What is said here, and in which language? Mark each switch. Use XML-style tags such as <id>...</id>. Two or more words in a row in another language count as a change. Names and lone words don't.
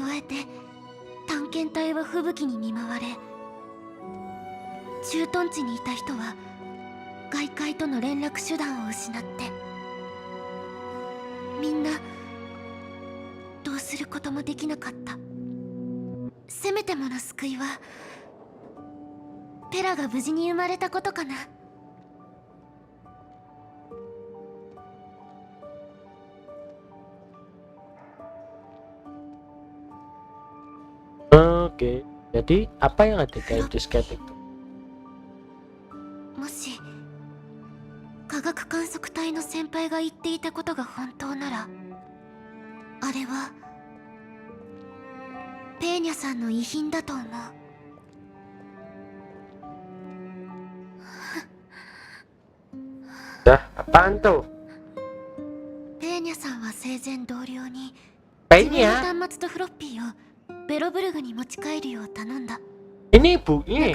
<ja>加えて探検隊は吹雪に見舞われ、駐屯地にいた人は外界との連絡手段を失って、みんなどうすることもできなかった。せめてもの救いはペラが無事に生まれたことかな。</ja> <id>Oke, jadi apa yang ada di disket itu?</id> <ja>もし科学観測隊の先輩が言っていたことが本当なら、あれはペーニャさんの遺品だと思う。</ja> <id>Dah, apaan tuh?</id> <ja>前同僚に</ja> <id>Kayaknya</id> <ja>自分の端末とフロッピーをベロブルグに持ち帰るよう頼んだ。</ja> <id>ini ibunya.</id>